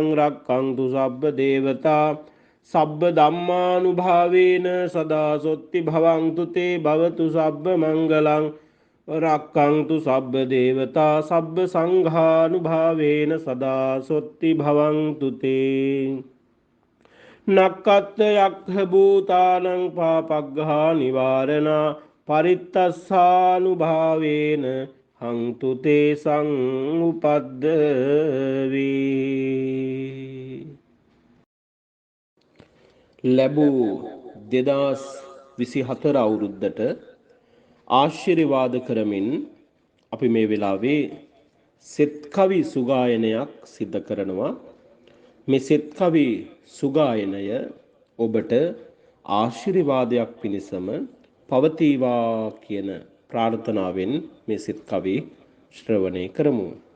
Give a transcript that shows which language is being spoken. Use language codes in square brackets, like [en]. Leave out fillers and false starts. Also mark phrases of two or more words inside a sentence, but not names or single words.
[pi] රක්ඛන්තු සබ්බ දේවතා සබ්බ ධම්මානුභාවේන සදා සුත්ති භවන්තු තේ භවතු සබ්බ මංගලං රක්ඛන්තු සබ්බ දේවතා සබ්බ සංඝානුභාවේන සදා සොත්ති භවන්තු තේ නක්කත් යක්ඛ භූතානං පාපග්ඝා නිවාරණා පරිත්තස්සානුභාවේන හංතු තේ [si] සංඋපද්දවේ ලැබූ 2024 අවුරුද්දට ආශිර්වාද කරමින් අපි මේ වෙලාවේ සෙත් කවි සුගායනයක් සිද්ධ කරනවා. මේ සෙත් කවි සුගායනය ඔබට ආශිර්වාදයක් පිණිසම පවතිවා කියන ප්‍රාර්ථනාවෙන් මේ සෙත් කවි ශ්‍රවණය කරමු.